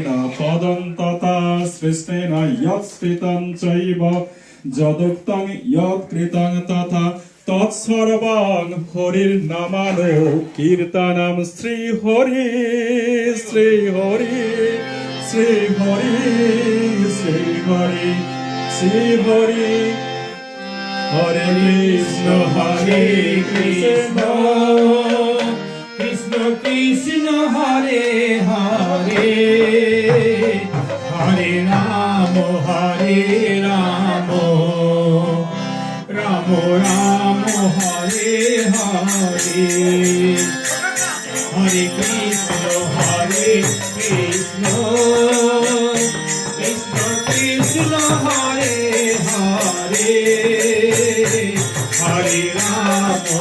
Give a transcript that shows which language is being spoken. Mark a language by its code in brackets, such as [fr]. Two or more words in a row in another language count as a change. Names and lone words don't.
[sa] পদং তথা সৃষ্টেন ইয়ৎস্থিতং চৈব যদুক্তং ইয়ৎকৃতং তথা তৎসর্বং হরির নামানো কীর্তনম শ্রী হরি শ্রী হরি শ্রী হরি শ্রী হরি শ্রী হরি হরে কৃষ্ণ হরে কৃষ্ণ কৃষ্ণ কৃষ্ণ হরে হরে হরে রাম রাম রাম হরে হরে হরে কৃষ্ণ কৃষ্ণ কৃষ্ণ হরে হরে হরে রাম